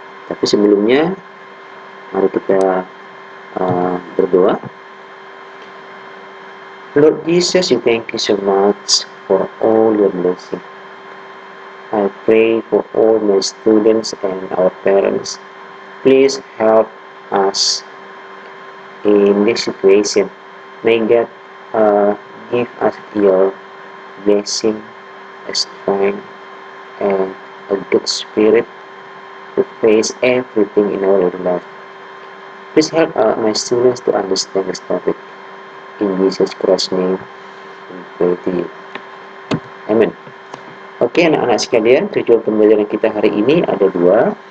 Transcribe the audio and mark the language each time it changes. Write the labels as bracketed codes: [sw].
[id] Tapi sebelumnya mari kita berdoa. [en] Lord Jesus, thank you so much for all your blessings. I pray for all my students and our parents. Please help us in this situation. May God give us your blessing, strength, and a good spirit to face everything in our life. Please help my students to understand this topic. In Jesus Christ's name, we pray to you. Amen. [id] Oke, anak-anak sekalian, tujuan pembelajaran kita hari ini ada dua.